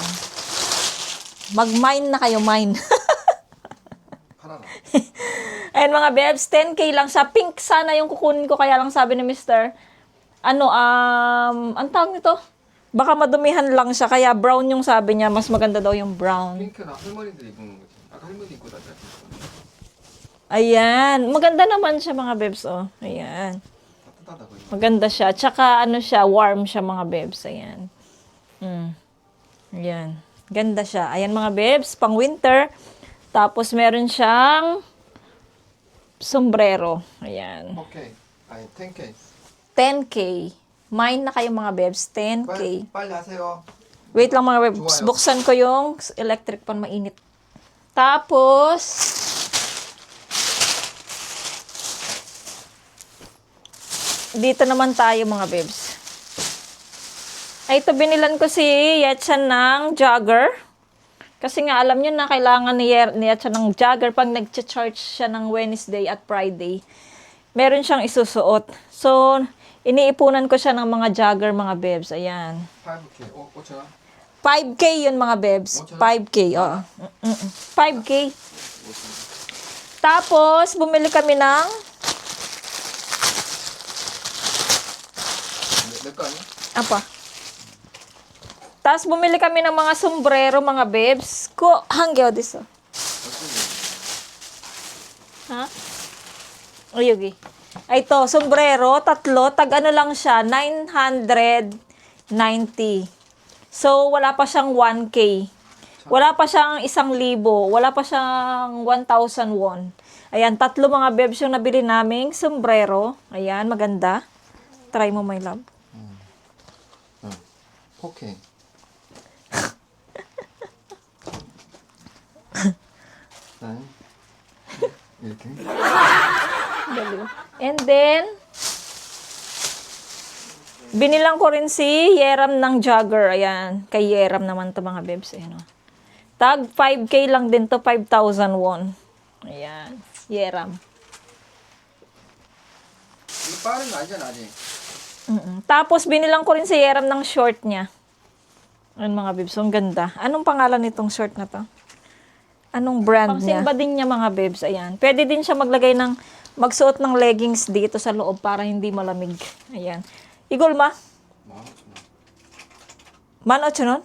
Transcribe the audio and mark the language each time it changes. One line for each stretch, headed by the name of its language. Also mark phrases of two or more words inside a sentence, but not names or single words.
Filipino: Mag-mine na kayo, mine. Ayan mga bebs, 10K lang siya. Pink sana yung kukunin ko, kaya lang sabi ni Mr. Ang tawag nito? Baka madumihan lang siya, kaya brown yung sabi niya. Mas maganda daw yung brown.
Korean: 핑크는 할머니들이 입는 거지. 아까 할머니 입고 다녔잖아.
Filipino: Ayan. Maganda naman siya mga bebs, oh. Ayan.
Korean: 따뜻하다고.
Filipino: Maganda siya. Tsaka ano siya, warm siya mga bebs. Ayan. Ayan. Ganda siya. Ayan mga bebs, pang winter. Tapos meron siyang sombrero. Ayan.
Korean: 오케이. 아니 10K.
Filipino: 10K. Mine na kayo mga bebs. 10K.
Korean: 빨리 하세요.
Filipino: Wait lang mga bebs. Juwayo. Buksan ko yung electric pan, mainit. Tapos, dito naman tayo mga bebs. Ay, ito binilan ko si Yetchan ng jogger. Kasi nga alam niyo na kailangan ni Yetchan ng jogger pag nag-charge siya ng Wednesday at Friday. Meron siyang isusuot. So, iniipunan ko siya ng mga jogger mga bebs. Ayan. 5K. 5,000원? 5K yun mga bebs. 5K, oo. 5K. Tapos, bumili kami ng
Korean: 내거 아니야? apa?
Filipino: Tapos, bumili kami ng mga sombrero mga bebs. Ko, hanggyo diso. Ha? O, yugi. Ay, ito, sombrero, tatlo, tag ano lang siya, 990. So, wala pa siyang 1K. Wala pa siyang 1,000. Wala pa siyang 1,000 won. Ayan, tatlo mga bebs yung nabili naming sombrero. Ayan, maganda. Try mo,
English: my love.
Korean: 오케이. 이렇게.
Filipino: Dali. And then, binilang ko rin si Yeram ng jogger. Ayan. Kay Yeram naman to mga bebs. Ayan, oh. Tag 5K lang din to. 5,000 won. Ayan. Yeram.
Korean: 이거 빠른 거 아니잖아 아직.
Filipino: Tapos, binilang ko rin si Yeram ng short niya. Ayan mga bebs. Ang ganda. Anong pangalan nitong short na to? Anong brand niya? Pangsimba din niya mga bebs. Ayan. Pwede din siya maglagay ng, magsuot ng leggings dito sa loob para hindi malamig. Ayan. Igol ma? 18,000?